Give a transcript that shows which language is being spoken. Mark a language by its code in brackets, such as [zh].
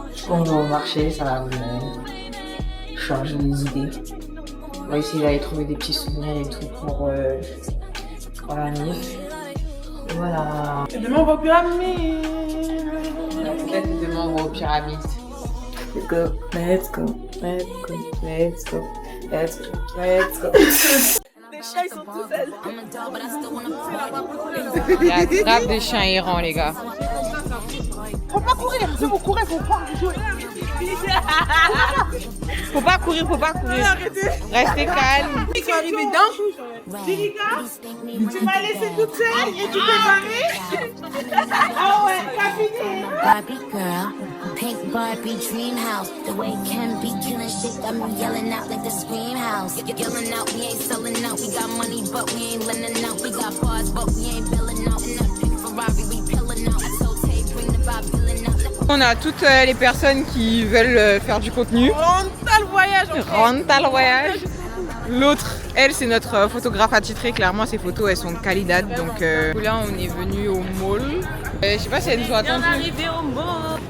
[fr] On va au marché, ça va vous changer les idées. On va essayer d'aller trouver des petits souvenirs et tout pour la MIF. Et voilà. Et demain on va aux pyramides. Peut-être que demain on va aux pyramides. [en] Let's go, let's go, let's go, let's go, let's go, let's go. [fr] Les chats ils sont tout seuls. Il y a grave des chiens errants, les gars. Faut pas courir, si vous courez, faut pas jouer. Faut pas courir. Restez calme. Ils sont arrivés d'un coup. Jessica, tu m'as laissé toute seule et tu t'es barrée. Ah ouais, t'as fini. [en] Barbie girl, pink Barbie dream house. The way Ken be killing shit got me yelling out like the scream house. Yelling out, we ain't selling out. We got money, but we ain't lending out. We got bars, but we ain't billing out. In that pink Ferrari, we pilling out. I told Tay, bring the Bob Dylan out. [fr] On a toutes les personnes qui veulent faire du contenu. Rental voyage. Rental voyage. L'autre, elle, c'est notre photographe attitrée. Clairement, ses photos, elles sont de qualité. Donc là, on est venu au mall. Je sais pas si elles nous ont attendu. On est arrivé au mall.